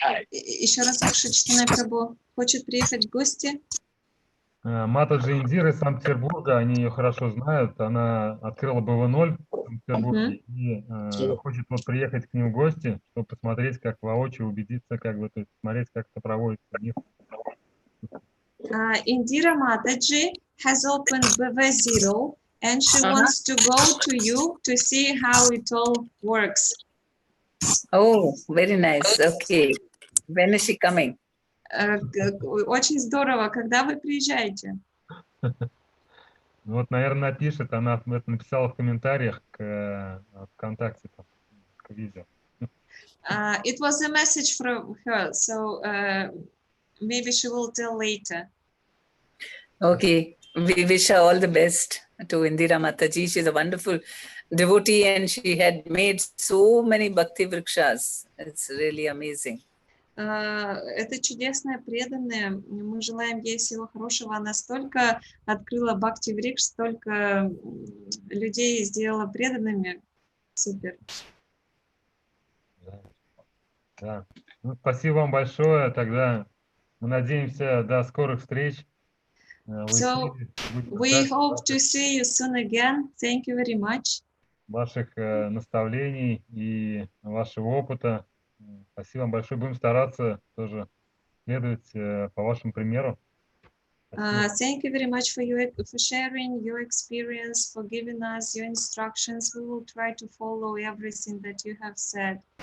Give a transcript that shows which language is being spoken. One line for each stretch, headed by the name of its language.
Russian: Еще раз, Ваше Читание Прабху хочет приехать в гости. Матаджи Индира из Санкт-Петербурга, они ее хорошо знают, она открыла BV.0 в Санкт-Петербурге и хочет вот приехать к ним в гости, чтобы посмотреть, как воочию, убедиться, как бы, то есть смотреть, как это проводится у них.
English: Indira Mataji has opened BV.0 and she wants to go to you to see how it all works. Oh, very nice. Okay. When is she coming?
Russian: Очень здорово. Когда вы приезжаете? Вот, наверное, напишет, она это написала в комментариях к ВКонтакте, к видео.
English: It was a message from her, so maybe she will tell later. Okay. We wish her all the best to Indira Mataji. She's a wonderful devotee and she had made so many bhakti vrikshas. It's really amazing.
Russian: Это чудесная преданная. Мы желаем ей всего хорошего. Она столько открыла бхакти врикш, столько людей сделала преданными. Супер. Да. Ну, спасибо вам большое. Тогда мы надеемся до скорых встреч.
English: So we hope to see you soon again. Thank you very much.
Russian: Ваших наставлений и вашего опыта. Спасибо вам большое. Будем стараться тоже следовать по вашему примеру.
English: Thank you very much for sharing your experience, for giving us your instructions. We will try to follow everything that you have said.